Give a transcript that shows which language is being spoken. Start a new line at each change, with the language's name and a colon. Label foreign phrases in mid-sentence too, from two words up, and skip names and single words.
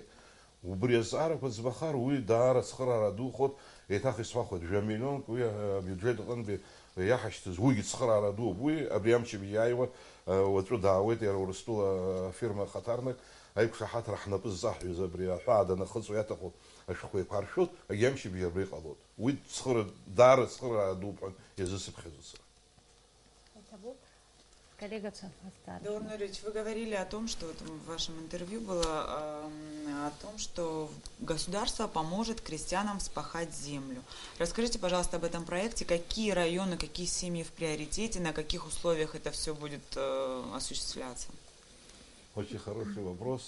Abkhazian: Убри азҵаарақәа ӡбахар, уи даара цхыраара духот, еиҭах исҳәахуеит, жәа миллионк уи абиуџьет аҟынтәи иаҳашьҭыз, уигьы цхыраара дууп, уи абри амчыбжь иааиуа уаҵәы даауеит иара Урыстәыла фирма ахаҭарнак, аиқәшаҳаҭра ҳнапы ззаҳҩыз абри аҳәаа данахыҵуа иаҭаху ашәҟәқәа еиқәаршәоит, агьи амчыбжь абри иҟалоит. Уи даара цхыраара дууп ҳәа иазысыԥхьаӡоит сара.
Russian: Коллега Даур Нуриевич, вы говорили о том, что в вашем интервью было о том, что государство поможет крестьянам вспахать землю. Расскажите, пожалуйста, об этом проекте. Какие районы, какие семьи в приоритете, на каких условиях это все будет осуществляться? Очень хороший вопрос.